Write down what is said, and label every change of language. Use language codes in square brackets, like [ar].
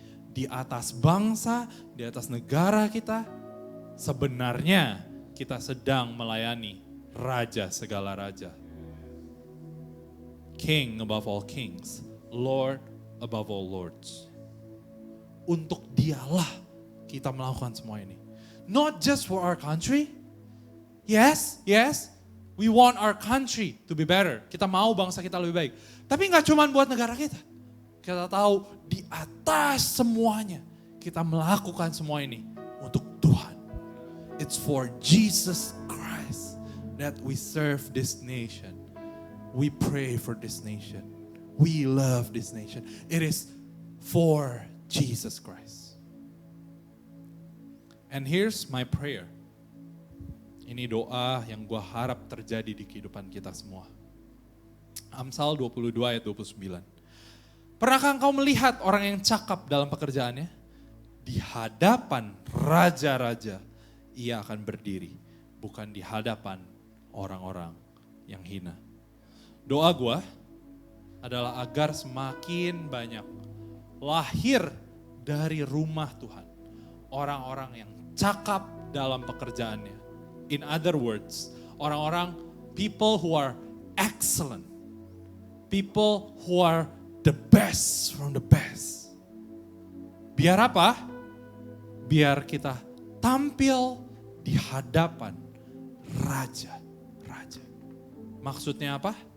[id] Di atas bangsa, di atas negara kita, sebenarnya kita sedang melayani Raja segala raja. [en] King above all kings, Lord above all lords. [id] Untuk Dialah kita melakukan semua ini. [en] Not just for our country. Yes, we want our country to be better. [id] Kita mau bangsa kita lebih baik. Tapi gak cuma buat negara kita. Kita tahu di atas semuanya kita melakukan semua ini untuk Tuhan. [en] It's for Jesus Christ that we serve this nation. We pray for this nation. We love this nation. It is for Jesus Christ. And here's my prayer. [id] Ini doa yang gue harap terjadi di kehidupan kita semua. Amsal 22 ayat 29. Pernahkah engkau melihat orang yang cakap dalam pekerjaannya? Di hadapan raja-raja ia akan berdiri, bukan di hadapan orang-orang yang hina. Doa gue adalah agar semakin banyak lahir dari rumah Tuhan orang-orang yang cakap dalam pekerjaannya. [en] In other words, [id] orang-orang, [en] people who are excellent, people who are the best from the best. [id] Biar apa? Biar kita tampil di hadapan raja-raja. Maksudnya apa?